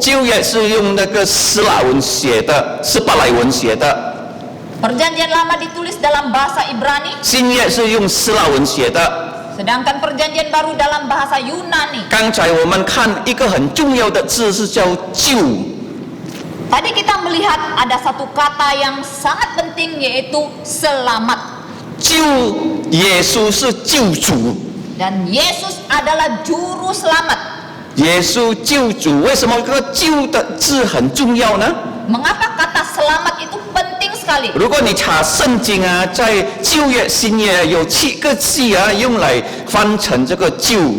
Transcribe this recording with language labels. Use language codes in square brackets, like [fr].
[zh] 旧约是用那个希腊文写的，希伯来文写的， [id] Perjanjian Lama ditulis dalam bahasa Ibrani, [zh] 新约是用希腊文写的。 [id] sedangkan Perjanjian Baru dalam bahasa Yunani. [zh] 刚才我们看一个很重要的字是叫救， [id] Tadi kita melihat ada satu kata yang sangat penting yaitu selamat. [zh] 救耶稣是救主， [id] Dan Yesus adalah juru selamat. [zh] 耶稣救主，为什么这个救的字很重要呢？ [id] Mengapa kata selamat itu penting sekali? [zh] 如果你查圣经啊，在旧约、新约有7个字啊，用来翻成这个救。